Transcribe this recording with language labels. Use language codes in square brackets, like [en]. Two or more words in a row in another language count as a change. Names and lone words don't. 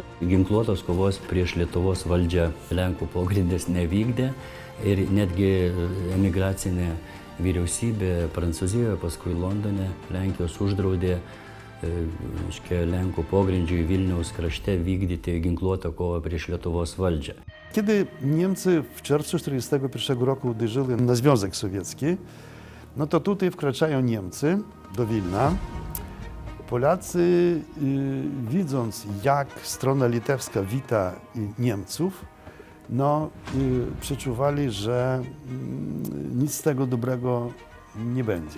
[lt] Ginkluotos kovos prieš Lietuvos valdžią Lenkų pogrindis nevykdė ir netgi emigracinė vyriausybė Prancūzijoje, paskui Londone, Lenkijos uždraudė Lenkų pogrindžiui Vilniaus krašte vykdyti ginkluotą kovą prieš Lietuvos valdžią. [pl] Kiedy Niemcy w czerwcu 1941 roku uderzyli na Związek Sowiecki, no to tutaj wkraczają Niemcy do Wilna. Polacy, widząc, jak strona litewska wita Niemców, przeczuwali, że nic z tego dobrego nie będzie.